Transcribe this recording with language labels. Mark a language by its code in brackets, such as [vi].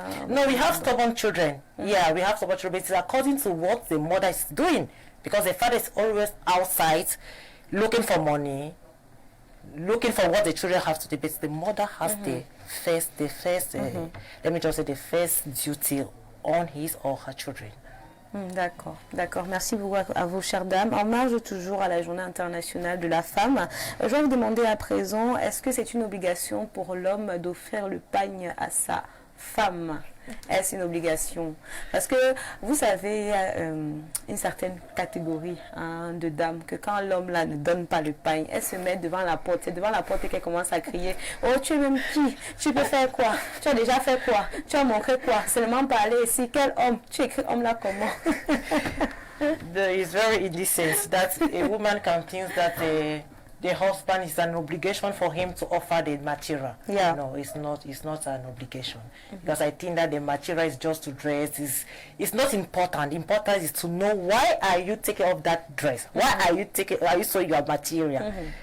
[en] No, we have stubborn children. Yeah, we have stubborn children. It's according to what the mother is doing, because the father is always outside looking for money, looking for what the children have to do. But the mother has the first, let me just say, the first duty on his or her children. [fr] D'accord, d'accord. Merci beaucoup à vous, chères dames. En marge toujours à la Journée internationale de la femme, je vais vous demander à présent, est-ce que c'est une obligation pour l'homme d'offrir le pagne à sa femme? Est-ce une obligation? Parce que vous savez, il y a une certaine catégorie de dames que quand l'homme là ne donne pas le pagne, elle se met devant la porte. C'est devant la porte qu'elle commence à crier: oh, tu es même qui? Tu peux faire quoi? Tu as déjà fait quoi? Tu as montré quoi? Seulement parler ici. Quel homme? Tu écris homme là comment? [en] There is very indecent that a woman can think that the husband is an obligation for him to offer the material. Yeah. No, it's not. It's not an obligation, because I think that the material is just to dress. It's not important. Important is to know, why are you taking off that dress? Why are you showing your material?